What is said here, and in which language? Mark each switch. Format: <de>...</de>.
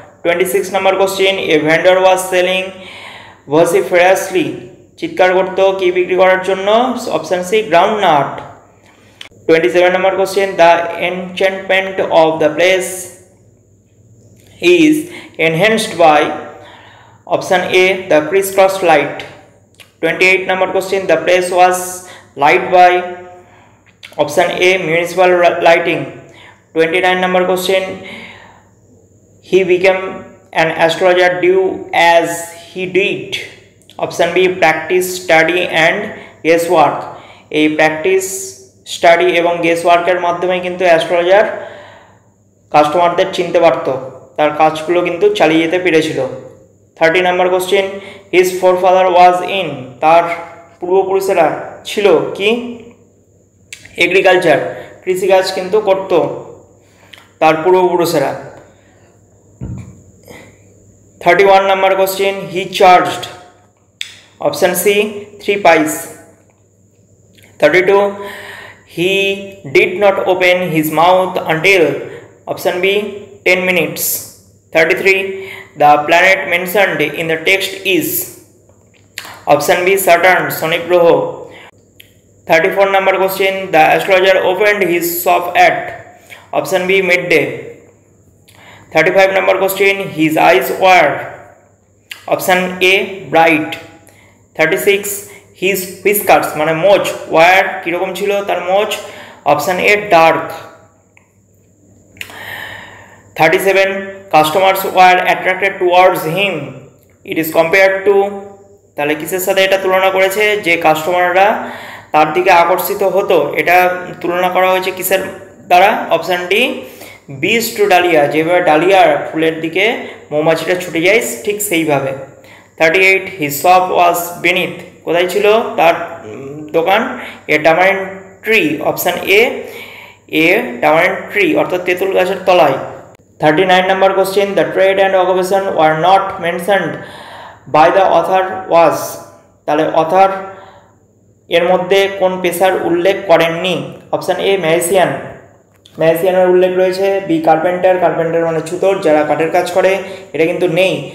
<en>26 number question, a vendor was selling vociferously,</en> <bn>চিৎকার করত কি বিক্রি করার জন্য?</bn> <en>Option C groundnut. 27 number question, the enchantment of the place is enhanced by, option A the crisscross light. 28 number question, the place was light by, option A municipal lighting. 29 number question, he became an astrologer due as he did, option B practice, study and guesswork.</en> <bn>এই practice, study এবং গেসওয়ার্কের মাধ্যমে কিন্তু astrologer কাস্টমারদের চিনতে পারত, তার কাজগুলো কিন্তু চালিয়ে যেতে পেরেছিল।</bn> <en>30 number question, his forefather was in,</en> <bn>তার পূর্বপুরুষেরা ছিল কি? এগ্রিকালচার, কৃষিকাজ কিন্তু করত তার পূর্বপুরুষেরা।</bn> <en>31 number question, he charged, option C 3 pies। 32, he did not open his mouth until, option B 10 minutes। 33, the planet mentioned in the text is, option B Saturn, শনি গ্রহ। 34 number question, the astrologer opened his shop at, option B midday। 35 number question, his eyes were, option A bright। 36, his whiskers মানে মোচ were</en> <bn>কিরকম ছিল তার মোচ,</bn> <en>option A dark। 37, customers were attracted towards him, it is compared to,</en> <bn>তাহলে কিসের সাথে এটা তুলনা করেছে? যে কাস্টমাররা তার দিকে আকর্ষিত হতো, এটা তুলনা করা হয়েছে কিসের দ্বারা? অপশান ডি বিজ টু ডালিয়া, যেভাবে ডালিয়ার ফুলের দিকে মৌমাছিটা ছুটে যায় ঠিক সেইভাবে।</bn> <en>38, his shop was beneath,</en> <bn>কোথায় ছিল তার দোকান?</bn> <en>a tamarind tree, option A tamarind tree</en> <bn>অর্থাৎ তেঁতুল গাছের তলায়।</bn> <en>39 number question, the trade and occupation were not mentioned by the author was,</en> <bn>তাহলে অথর এর মধ্যে কোন পেশার উল্লেখ করেননি? অপশান এ ম্যাজিশিয়ান, ম্যাজিশিয়ানের উল্লেখ রয়েছে। বি কার্পেন্টার, কার্পেন্টার মানে ছুতোর, যারা কাঠের কাজ করে, এটা কিন্তু নেই।</bn>